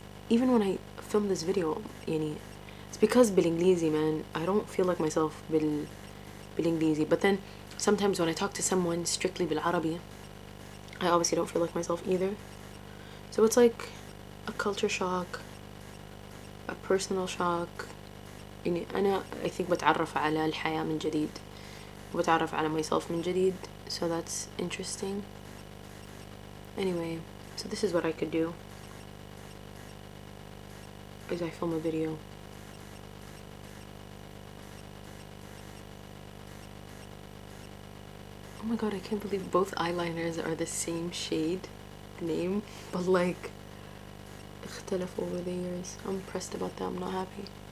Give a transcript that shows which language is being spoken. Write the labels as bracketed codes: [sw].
[en] Even when I film this video يعني it's because [ar] بالإنجليزي [en] man. I don't feel like myself [ar] بالإنجليزي, [en] but then sometimes when I talk to someone strictly [ar] بالعربي [en] I obviously don't feel like myself either. So it's like a culture shock, a personal shock. [ar] يعني أنا [en] I think [ar] بتعرف على الحياة من جديد وبتعرف على [en] myself [ar] من جديد, [en] so that's interesting. Anyway, so this is what I could do is I film a video. Oh my god, I can't believe both eyeliners are the same shade name, but like [ar] اختلف [en] over the years. I'm pressed about that. I'm not happy.